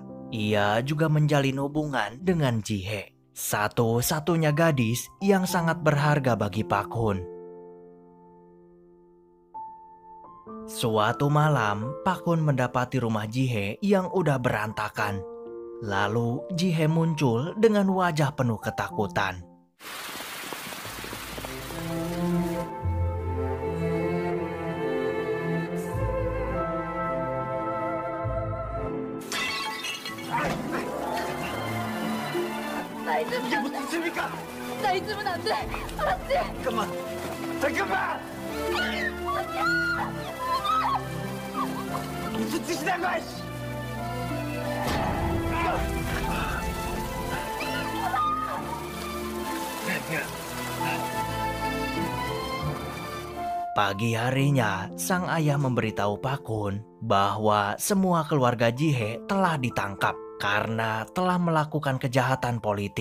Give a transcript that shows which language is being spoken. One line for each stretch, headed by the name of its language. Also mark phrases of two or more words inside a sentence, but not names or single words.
Indonesian: Ia juga menjalin hubungan dengan Ji-hye, satu-satunya gadis yang sangat berharga bagi Pak Hun. Suatu malam, Pak Hun mendapati rumah Ji-hye yang udah berantakan. Lalu Ji-hye muncul dengan wajah penuh ketakutan.
Korean: 이게 무슨 짓입니까? 나 잊으면 안 돼. 알았지? 잠깐만. 무슨 짓이란 거야?
Indonesian: Pagi harinya, sang ayah memberitahu Pak Hun bahwa semua keluarga Ji-hye telah ditangkap karena telah melakukan kejahatan politik.